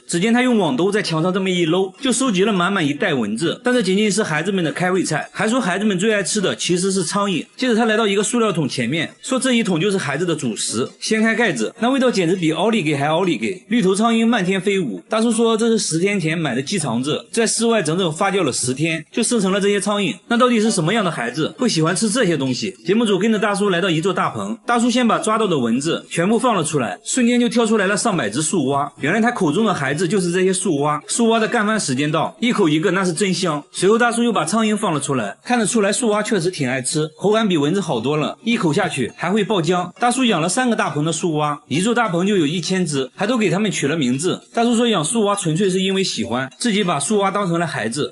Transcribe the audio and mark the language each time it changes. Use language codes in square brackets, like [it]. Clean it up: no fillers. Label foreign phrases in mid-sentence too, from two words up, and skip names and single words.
[zh] 只見他用網兜在牆上這麼一摟，就收集了滿滿一袋蚊子。但這僅僅是孩子們的開胃菜，還說孩子們最愛吃的其實是蒼蠅。接着他來到一個塑料桶前面，說這一桶就是孩子的主食。掀開蓋子，那味道簡直比奧利給還奧利給，綠頭蒼蠅漫天飛舞。大叔說這是10天前買的雞腸子，在室外整整發酵了10天，就生成了這些蒼蠅。那到底是什麼樣的孩子會喜歡吃這些東西？節目組跟着大叔來到一座大棚，大叔先把抓到的蚊子全部放了出來，瞬間就跳出來了上百只樹蛙。原來他口中的孩子就是這些樹蛙。樹蛙的乾飯時間到，一口一個，那是真香。隨後大叔又把蒼蠅放了出來，看得出來樹蛙確實挺愛吃，口感比蚊子好多了，一口下去還會爆漿。大叔養了3個大棚的樹蛙，一座大棚就有1000只，還都給他們取了名字。大叔說養樹蛙純粹是因為喜歡，自己把樹蛙當成了孩子。